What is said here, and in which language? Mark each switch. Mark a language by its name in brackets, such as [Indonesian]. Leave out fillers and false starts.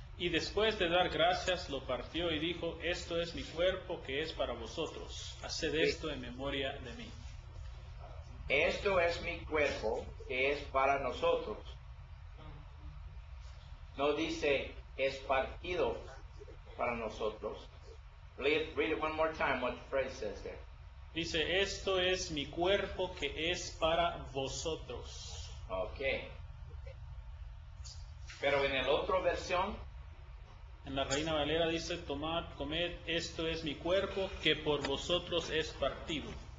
[Spanish] Y después de dar gracias, lo partió y dijo: esto es mi cuerpo que es para vosotros. Haced esto en memoria de mí. esto es mi cuerpo que es para nosotros. No dice es partido para nosotros. [English] Read it one more time, what the phrase says there. [Spanish] Dice: esto es mi cuerpo que es para vosotros. Ok. Pero en la otra versión, En la Reina Valera dice: tomad, comed, esto es mi cuerpo que por vosotros es partido.